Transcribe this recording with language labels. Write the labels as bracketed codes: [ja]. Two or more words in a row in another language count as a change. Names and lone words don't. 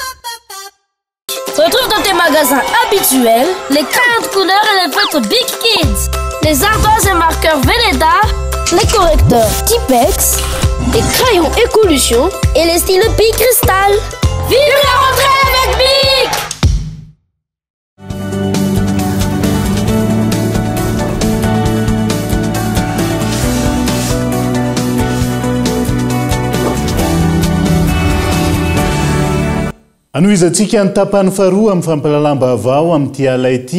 [fr] Retrouve dans tes magasins habituels les crayons de couleur et les feutres Big Kids, les ardoises et marqueurs Velleda, les correcteurs Tipex, les crayons Écolution et les stylos Big Crystal. Vive la rentrée avec Big! [mg] Anoizatsika ny tapany faharoa amin'ny fampalalamba avao amin'ity ala ity.